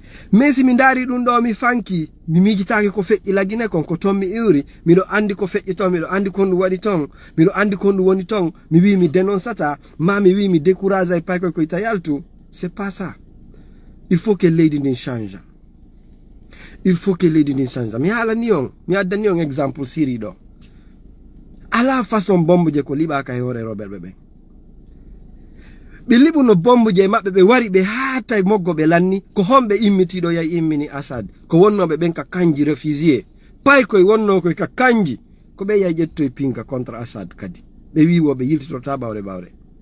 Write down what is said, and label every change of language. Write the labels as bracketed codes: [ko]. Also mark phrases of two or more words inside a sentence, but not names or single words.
[ff] Mais si mi ndaari ɗum ɗo, mi fanki, mi miijitaake ko feƴƴi lagine kon, ko toon mi iwri, miɗo anndi ko feƴƴi toon, miɗo anndi ko ɗum waɗi toon, miɗo anndi ko ɗum woni toon, mi wii mi dénonce-ata, ma mi wii mi décourage ay pay koy koy ta yaltu. [fr] C'est pas ça. Il faut que [ff] leydi ndin [fr] change. Il faut que [ff] leydi ndin [fr] change. [ff] Mi haalani on, mi addani on exemple siri ɗo. Ala façon bombe je ko liɓaaka e hoore rewɓe ɓen. Ɓe liɓuno bombe je maɓɓe, ɓe wari ɓe haata e moggo ɓe lanni, ko honɓe immitiɗo yay immini Assad. Ko wonnoɓe ɓen ka kanji réfugié. Pay koye wonno koye ka kanji. Ko ɓe yay ƴettoye pinka contre Assad kadi. Ɓe wi woɓe yiltitorta ɓawre ɓawre.